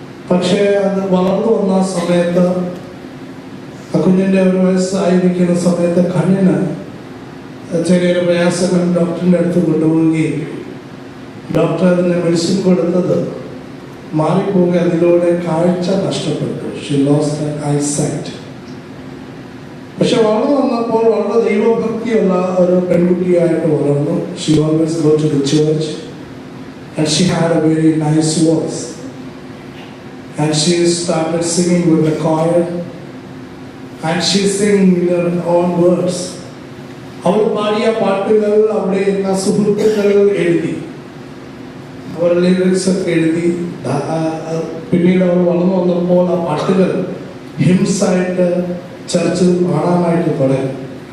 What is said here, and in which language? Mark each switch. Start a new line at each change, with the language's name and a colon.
Malayalam: പക്ഷേ അത് വളർന്നു വന്ന സമയത്ത്, ആ കുഞ്ഞിൻ്റെ 1 വയസ്സായിരിക്കുന്ന സമയത്ത് കണ്ണിന് ചെറിയൊരു പ്രയാസം ഡോക്ടറിൻ്റെ അടുത്ത് കൊണ്ടുപോവുകയും ഡോക്ടർ അതിന് മെഡിസിൻ കൊടുത്തത് മാറിപ്പോവുക, അതിലൂടെ കാഴ്ച നഷ്ടപ്പെട്ടു.
English: She lost her eyesight.
Malayalam: പക്ഷെ വളർന്നു വന്നപ്പോൾ വളരെ ദൈവഭക്തിയുള്ള ഒരു പെൺകുട്ടിയായിട്ട് വളർന്നു.
English: She always go to the church and she had a very nice voice and she started singing with the choir and she sang in her own words.
Malayalam: അവൾ പാടിയ പാട്ടുകൾ അവിടെ എന്ന സുഹൃത്തുക്കൾ എഴുതി, അവർ ലിറിക്സ് ഒക്കെ എഴുതി. പിന്നീട് അവൾ വളർന്നു വന്നപ്പോൾ ആ പാട്ടുകൾ ഹിംസായിട്ട് ചർച്ചിൽ പാടാനായിട്ട് തുടങ്ങി.